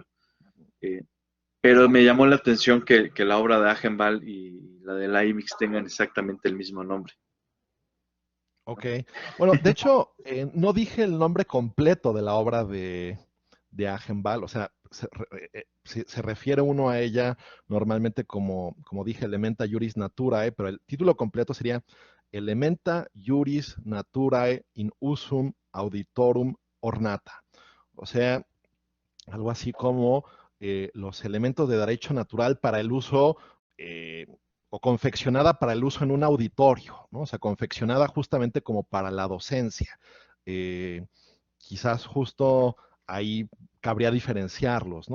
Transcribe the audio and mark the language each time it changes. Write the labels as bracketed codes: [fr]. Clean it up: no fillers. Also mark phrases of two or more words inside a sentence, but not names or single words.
[es] eh, pero me llamó la atención que la obra de Agenbal y la de Leibniz tengan exactamente el mismo nombre. Ok. Bueno, de hecho, no dije el nombre completo de la obra de Agenbal, o sea, se refiere uno a ella normalmente como dije, Elementa Juris Naturae, pero el título completo sería Elementa Juris Naturae in usum auditorum ornata. O sea, algo así como los elementos de derecho natural para el uso eh, o confeccionada para el uso en un auditorio, ¿no? O sea, confeccionada justamente como para la docencia. Eh, Quizás justo ahí cabría diferenciarlos, ¿no?